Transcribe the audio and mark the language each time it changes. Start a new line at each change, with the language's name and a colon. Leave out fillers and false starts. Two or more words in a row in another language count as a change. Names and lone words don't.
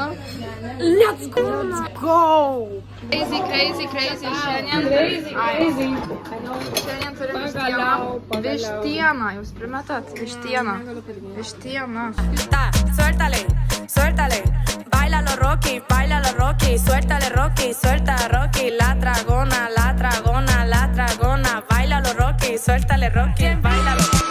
English: Let's go! Let's go! Crazy, crazy, crazy.
Lithuanian: Šiandien turim vištieną. Jūs primetat? Vištiena. Vištiena.
Spanish: Suéltale, suéltale, bailalo Rocky, suéltale Rocky, suelta Rocky, la dragona, la dragona, la dragona, bailalo Rocky, suéltale Rocky, bailalo.